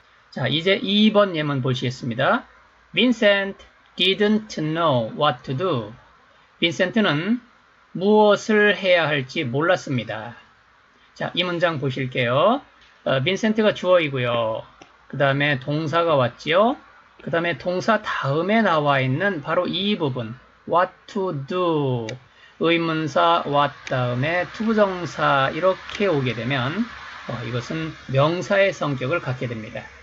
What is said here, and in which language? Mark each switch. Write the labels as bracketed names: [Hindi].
[Korean] 자, 이제 2번 예문 보시겠습니다. [English] Vincent didn't know what to do. [Korean] 빈센트는 무엇을 해야 할지 몰랐습니다. 자, 이 문장 보실게요. 빈센트가 주어이고요. 그 다음에 동사가 왔지요. 그 다음에 동사 다음에 나와 있는 바로 이 부분 [English] what to do [Korean] 의문사 what 다음에 투부정사 이렇게 오게 되면 이것은 명사의 성격을 갖게 됩니다.